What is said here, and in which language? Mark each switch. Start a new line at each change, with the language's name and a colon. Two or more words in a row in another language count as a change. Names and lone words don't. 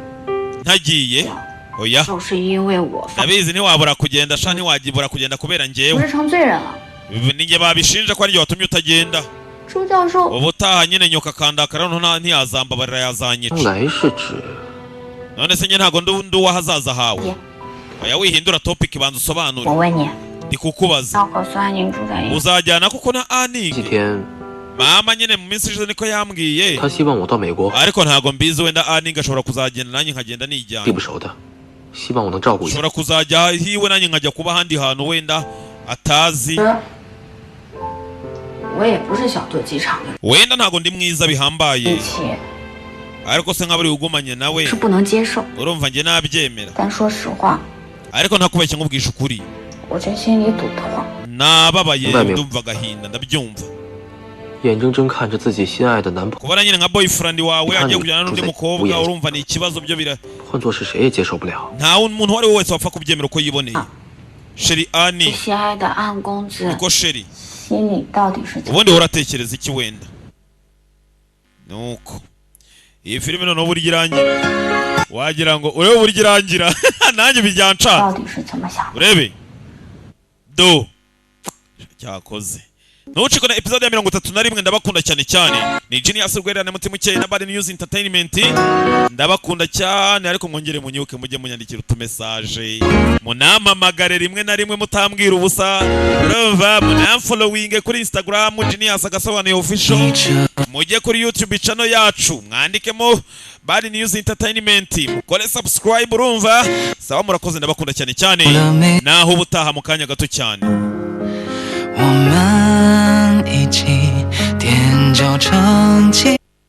Kinyarwanda: ntagiye? oya
Chinese: 就是因为我放，
Kinyarwanda: ndabizi ntiwabura kugenda sha ntiwagibura kugenda kubera
Chinese: 不
Kinyarwanda: njyewe.
Chinese: 是成罪人了。
Kinyarwanda: ninjye babishinja ko ari njye watumye utagenda.
Chinese: 朱教授，
Kinyarwanda: ubutaha nyine nyoka kandakara ntiyazambabarira yazanyica.
Chinese: 来是指
Kinyarwanda: none se njye ntago ndi uwahazaza hawe. Ye. oya wihindura topic banza
Chinese: 我
Kinyarwanda: usobanure.
Chinese: 问你，
Kinyarwanda: ndi kukubaza
Chinese: 要和孙安宁住在一起，
Kinyarwanda: uzajyana kuko na
Chinese: 几 Aning 天，
Kinyarwanda: mama nyine mu minsi ishize niko yambwiye.
Chinese: 他希望我到美国，
Kinyarwanda: ariko ntago mbizi wenda Aning ashobora kuzagenda nanjye nkagenda
Chinese: 地
Kinyarwanda: nijyana.
Chinese: 不熟的，希望我能照顾一下。
Kinyarwanda: ashobora kuzajya hiwe nanjye nkajya kuba ahandi hantu wenda atazi.
Chinese: 我也不是小肚鸡肠的，
Kinyarwanda: wenda ntago ndi mwiza
Chinese: 一
Kinyarwanda: bihambaye
Chinese: 起
Kinyarwanda: ariko se nk'abari ugumanye nawe
Chinese: 是不能接受。
Kinyarwanda: urumva njye nabyemera.
Chinese: 但说实话，
Kinyarwanda: ariko ntakubeshye nkubwisha ukuri
Chinese: 我这心里堵得慌。
Kinyarwanda: nababaye
Chinese: 外面
Kinyarwanda: ndumva agahinda ndabyumva.
Chinese: 眼睁睁看着自己心爱的男朋友
Kinyarwanda: kubona nyine nka boyfriend wawe Kandi agiye kujyana n'undi tuze mukobwa uyenze. urumva ni ikibazo byo bira
Chinese: 换做是谁也接受不了。
Kinyarwanda: nta muntu uwo ari we wese wapfa kubyemera uko yiboneye. sheri
Chinese: 这 Ani 心爱的暗公子
Kinyarwanda: niko sheri
Chinese: 心里到底是怎么？
Kinyarwanda: ubundi uratekereza iki wenda? nuko iyi filime noneho burya irangira wagira ngo urebe burya irangira nanjye bijyanca
Chinese: 到底是怎么想的？
Kinyarwanda: urebe do cyakoze. ntucikone episode ya 31 ndabakunda cyane cyane. ni Genius Rwererane mutima ukeye na Bad News Entertainment. ndabakunda cyane ariko mwongere munyuke mujye munyandikira utumesaje munamamagare rimwe na rimwe mutambwira ubusa. urumva munamfollowing kuri Instagram Genius agasobanuye official. mujye kuri YouTube channel yacu mwandikemo Bad News Entertainment mukore subscribe. urumva sawa murakoze ndabakunda cyane cyane naho ubutaha mu kanya gato cyane.
Chinese: 我们一起踮脚成绩。